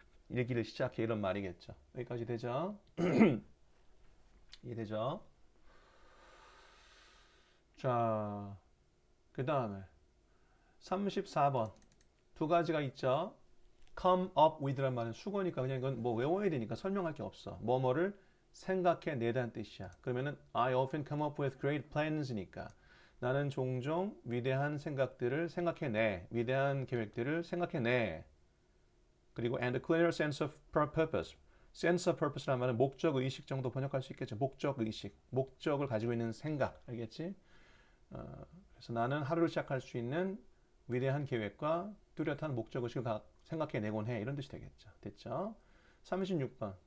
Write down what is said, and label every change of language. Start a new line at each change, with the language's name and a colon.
Korean: 일기를 시작해. 이런 말이겠죠. 여기까지 되죠? 이해되죠? 자, 그 다음에 34번. 두 가지가 있죠. come up with란 말은 수거니까 그냥 이건 뭐 외워야 되니까 설명할 게 없어. 뭐뭐를 생각해 내다는 뜻이야. 그러면은
English: I often come up with great plans니까
Korean: 나는 종종 위대한 생각들을 생각해내. 위대한 계획들을 생각해내. 그리고
English: and a clear sense of purpose.
Korean: sense of purpose란 말은 목적 의식 정도 번역할 수 있겠죠. 목적 의식, 목적을 가지고 있는 생각, 알겠지? 그래서 나는 하루를 시작할 수 있는 위대한 계획과 뚜렷한 목적 의식을 생각해내곤 해. 이런 뜻이 되겠죠. 됐죠? 36번.